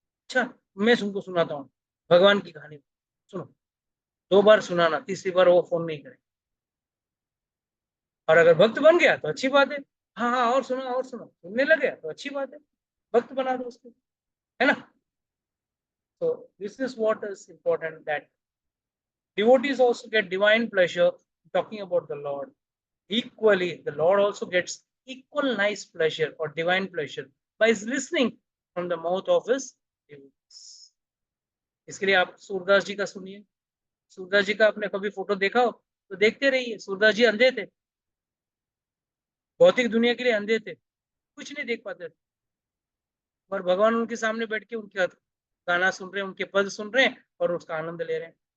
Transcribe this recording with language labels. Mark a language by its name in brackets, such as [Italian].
[Hindi] अच्छा, मैं तुमको सुनाता हूँ भगवान की कहानी, सुनो। 2 बार सुनाना, तीसरी बार वो फोन नहीं करे। और अगर भक्त बन गया तो अच्छी बात है, हाँ हाँ और सुनो और सुनो, सुनने लगे तो अच्छी बात है, भक्त बना दो उसको, है ना। [English] So this is what is important, that devotees also get divine pleasure talking about the Lord. Equally, the Lord also gets equal nice pleasure or divine pleasure by listening from the mouth of his devotees. [Hindi] इसके लिए आप सूरदास जी का सुनिए। सूरदास जी का आपने कभी photo देखा हो तो देखते रहिए। सूरदास जी अंधे थे, भौतिक दुनिया के लिए अंधे थे, कुछ नहीं देख पाते थे, और भगवान उनके सामने बैठ के उनके गाना सुन रहे हैं, उनके पद सुन रहे हैं और उसका आनंद ले रहे हैं।